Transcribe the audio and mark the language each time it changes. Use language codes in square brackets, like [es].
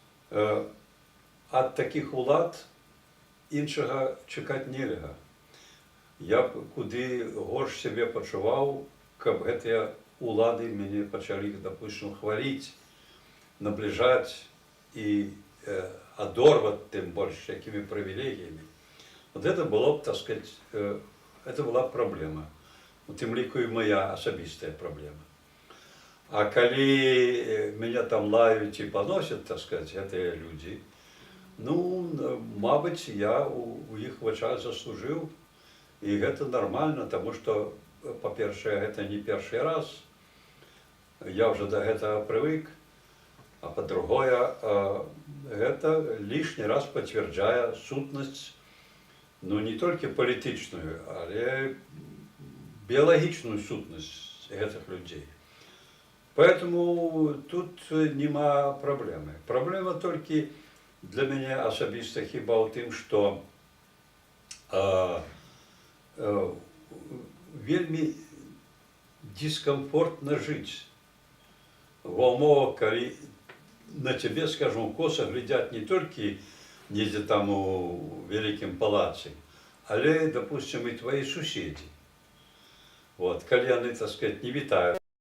[be] Ад такіх улад іншага чакаць нельга. Я б куды горш сябе пачуваў, каб гэтыя улады мяне пачалі, допустим, хваліць, набліжаць і адорваць тым больш якімі прывілегіямі. [ru] Вот это было б, так сказать, это была б праблема. [be] У тым ліку і моя асабістая праблема. А калі мяне там лаюць і паносяць, [ru] так сказать, [be] гэтыя людзі, ну, мабыць, я у іх вачах заслужыў, і гэта нармальна, таму што, па-першае, гэта не першы раз, я ўжо да гэтага прывык, а па-другое, гэта лішні раз пацвярджае сутнасць, ну, не толькі палітычную, але біялагічную сутнасць гэтых людзей. Поэтому тут нема праблемы. Праблема толькі для мяне асабіста хіба ў тым, што вельмі дискомфортна жыць ва ўмовах, калі на цябе, скажем, коса глядзяць не толькі недзе там у вялікім палацы, але, допустим, і твои суседзі. Вот, калі яны, [ru] так сказать, [be] не вітаюць